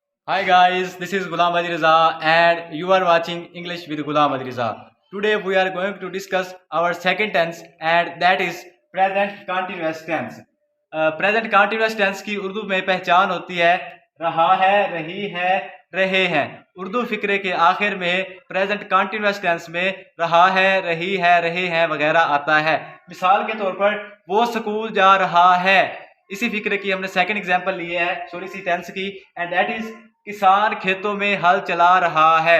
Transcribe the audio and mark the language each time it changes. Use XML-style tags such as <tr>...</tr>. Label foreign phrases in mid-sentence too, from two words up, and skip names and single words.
<en>Hi guys, this is Ghulam Adi Riza and you are watching English with Ghulam Adi Riza. Today we are going to discuss our second tense and that is present continuous tense. Present continuous tense</en> <hi>की उर्दू में पहचान होती है रहा है, रही है, रहे हैं। उर्दू फिक्रे के आखिर में</hi> <en>present continuous tense</en> <hi>में रहा है, रही है, रहे हैं वगैरह आता है। मिसाल के तौर पर वो स्कूल जा रहा है, इसी फिक्रे की हमने</hi> <en>second example</en> <hi>ली है</hi> <en>sorry C tense</en> <hi>की</hi> <en>and that is</en> <hi>किसान खेतों में हल चला रहा है।</hi>